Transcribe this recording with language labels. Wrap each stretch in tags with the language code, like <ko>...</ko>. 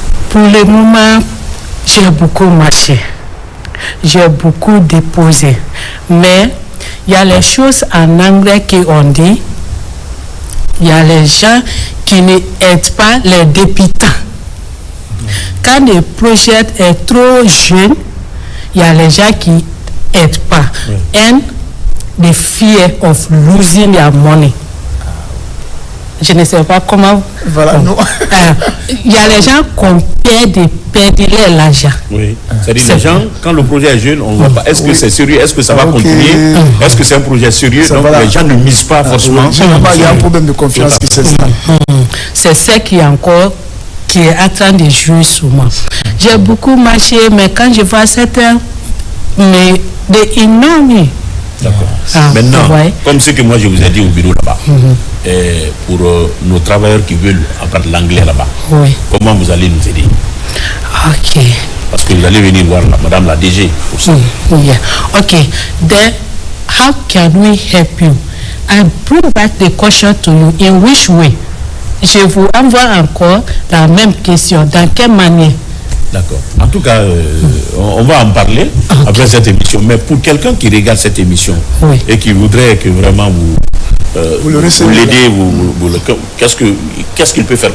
<fr>Pour le moment, j'ai beaucoup marché, j'ai beaucoup déposé, mais il y a les choses en anglais qu'on dit, il y a les gens qui n'aident pas les débutants. Quand le projet est trop jeune, il y a les gens qui n'aident pas.</fr> <en>And the fear of losing their money.</en> <fr>Je ne sais pas comment. Voilà, non. Il y a les gens qui ont peur de perdre l'argent. Oui. C'est-à-dire les gens, quand le projet est jeune, on ne voit pas. Est-ce que c'est sérieux? Est-ce que ça va continuer? Est-ce que c'est un projet sérieux? Donc les gens ne misent pas forcément. Il y a un problème de confiance qui s'installe. C'est ça qui est encore qui est en train de jouer sur moi. J'ai beaucoup marché, mais quand je vois certains, mais des énormes. D'accord. Maintenant, comme ce que moi je vous ai dit au bureau là-bas, pour nos travailleurs qui veulent apprendre l'anglais là-bas, comment vous allez nous aider? Ok. Parce que vous allez venir voir madame la DG pour ça.</fr> <en>Ok. Then, how can we help you? I bring back the question to you. In which way?</en> <fr>Je vous envoie encore la même question. Dans quelle manière? D'accord. En tout cas, on va en parler après cette émission. Mais pour quelqu'un qui regarde cette émission et qui voudrait que vraiment vous l'aidez, qu'est-ce qu'il peut faire?</fr>